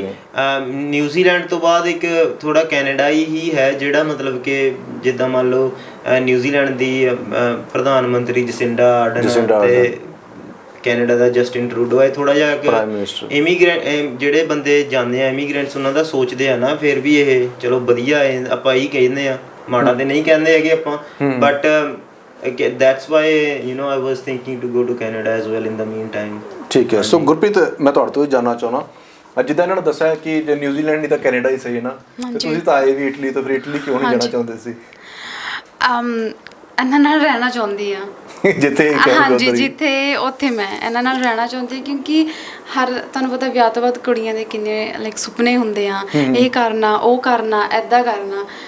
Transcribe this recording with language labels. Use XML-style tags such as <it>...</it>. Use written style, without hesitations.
<pa>ਕਿਉਂਕਿ ਨਿਊਜ਼ੀਲੈਂਡ ਤੋਂ ਬਾਅਦ ਇੱਕ ਥੋੜਾ ਕੈਨੇਡਾ ਹੀ ਹੈ ਜਿਹੜਾ ਮਤਲਬ ਕਿ ਜਿੱਦਾਂ ਮੰਨ ਲਓ ਨਿਊਜ਼ੀਲੈਂਡ ਦੀ ਪ੍ਰਧਾਨ ਮੰਤਰੀ ਜਸਿੰਡਾ ਆਰਡਨ ਤੇ ਕੈਨੇਡਾ ਦਾ ਜਸਟਿਨ ਟਰੂਡੋ ਹੈ। ਥੋੜਾ ਜਿਹਾ ਇਮੀਗ੍ਰੈਂਟ ਜਿਹੜੇ ਬੰਦੇ ਜਾਂਦੇ ਆ ਇਮੀਗ੍ਰੈਂਟਸ ਉਹਨਾਂ ਦਾ ਸੋਚਦੇ ਆ ਨਾ, ਫਿਰ ਵੀ ਇਹ ਚਲੋ ਵਧੀਆ ਹੈ, ਆਪਾਂ ਇਹੀ ਕਹਿੰਦੇ ਆ, ਮਾੜਾ ਤੇ ਨਹੀਂ ਕਹਿੰਦੇ ਹੈਗੇ ਆਪਾਂ।</pa> <en>But that's why I was thinking to go to Canada as well in the meantime।</en> <pa>ਠੀਕ ਹੈ। ਸੋ ਗੁਰਪ੍ਰੀਤ, ਮੈਂ ਤੁਹਾਡੇ ਤੋਂ ਜਾਨਣਾ ਚਾਹੁੰਦਾ, ਜਿੱਦਾਂ ਇਹਨਾਂ ਨੇ ਦੱਸਿਆ ਕਿ ਜੇ ਨਿਊਜ਼ੀਲੈਂਡ ਨਹੀਂ ਤਾਂ ਕੈਨੇਡਾ ਹੀ ਸਹੀ ਨਾ, ਤੇ ਤੁਸੀਂ ਤਾਂ ਆਏ ਵੀ ਇਟਲੀ ਤੋਂ, ਫਿਰ ਇਟਲੀ ਕਿਉਂ ਨਹੀਂ ਜਾਣਾ ਚਾਹੁੰਦੇ ਸੀ? ਇਹਨਾਂ ਨਾਲ ਰਹਿਣਾ ਚਾਹੁੰਦੀ ਆ ਜਿੱਥੇ ਹਾਂਜੀ, ਜਿੱਥੇ ਉੱਥੇ ਮੈਂ ਇਹਨਾਂ ਨਾਲ ਰਹਿਣਾ ਚਾਹੁੰਦੀ, ਕਿਉਂਕਿ ਤੁਹਾਨੂੰ ਪਤਾ ਵਿਆਹ ਤੋਂ ਬਾਅਦ ਕੁੜੀਆਂ ਦੇ ਕਿੰਨੇ ਲਾਈਕ ਸੁਪਨੇ ਹੁੰਦੇ ਆ, ਇਹ ਕਰਨਾ ਉਹ ਕਰਨਾ ਐਦਾਂ ਕਰਨਾ।</pa>